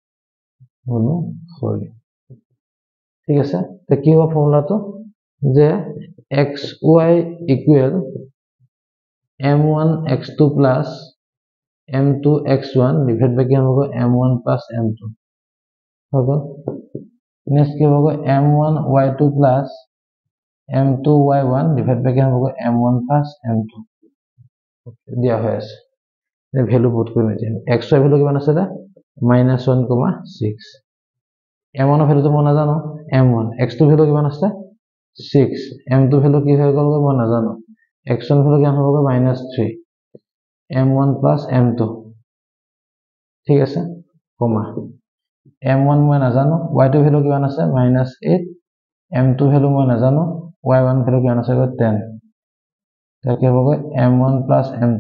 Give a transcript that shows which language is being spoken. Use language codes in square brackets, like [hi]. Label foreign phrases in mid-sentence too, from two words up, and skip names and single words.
[as] ঠিক আছে তে কি হ'ব ফৰ্মুলাটো যে xy ইকুৱেল m1 x2 plus m2 x1 [en] divided by [as] কি হ'ব m1 plus m2 হ'ব নেক্সট কি হ'ব m1 y2 plus m2 y1 [en] divided by [as] কি হ'ব m1 plus m2 দিয়া হৈ আছে এই ভ্যালু পুট কৰি দিম xy ভ্যালু কিমান আছে দা -1,6 m1 এর ভ্যালু তো মই নাজানো m1 x2 ভ্যালু কিমান আছে 6 m2 ভ্যালু কি হৈ গ'ল মই নাজানো x1 ভ্যালু কিমান হ'ব -3 m1 plus m2 ঠিক আছে কমা m1 মই নাজানো y2 ভ্যালু কিমান আছে -8 m2 ভ্যালু মই নাজানো y1 ভ্যালু কিমান আছে 10 তাকে হ'ব m1 plus m2